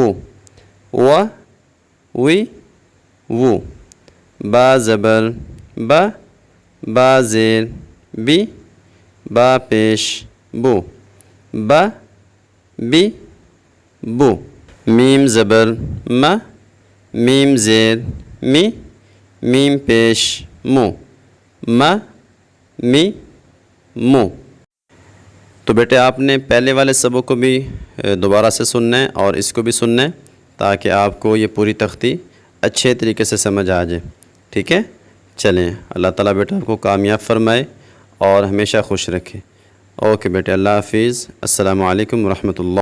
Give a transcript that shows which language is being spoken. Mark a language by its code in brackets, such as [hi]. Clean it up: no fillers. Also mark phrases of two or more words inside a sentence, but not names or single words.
[ur] و وی وو، با زبر با، با زیر بی، با پیش بو، با بی بو، میم زبر ما، میم زیر می، میم پیش مو، ما می مو۔ تو بیٹے آپ نے پہلے والے سبق کو بھی دوبارہ سے سننا ہے اور اس کو بھی سننا ہے تاکہ آپ کو یہ پوری تختی اچھے طریقے سے سمجھ آ جائے، ٹھیک ہے؟ چلیں، اللہ تعالیٰ بیٹا آپ کو کامیاب فرمائے اور ہمیشہ خوش رکھے۔ اوکے بیٹے، اللہ حافظ، [ar] السلام علیکم ورحمۃ اللہ۔